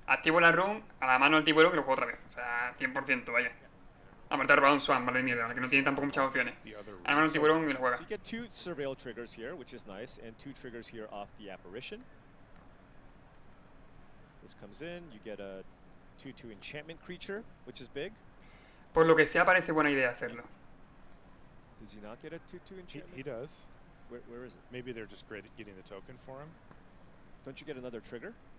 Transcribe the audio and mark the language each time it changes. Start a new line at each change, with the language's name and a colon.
Spanish: activo la run a la mano del tiburón y lo juego otra vez. O sea, 100%, vaya. Aparte de robar un swamp, vale, mierda, que no tiene tampoco muchas opciones.
English: The other
Spanish: A la mano del
English: so-
Spanish: tiburón y lo juega.
English: So you get 2 surveil triggers here, which is nice, and 2 triggers here off the apparition. This comes in, you get a 2/2 enchantment creature, which is big.
Spanish: Por lo que sea, parece buena idea hacerlo.
English: Does he not get a 2/2 enchantment? He does. Where is it? Maybe they're just getting the token for him. Don't you get another trigger?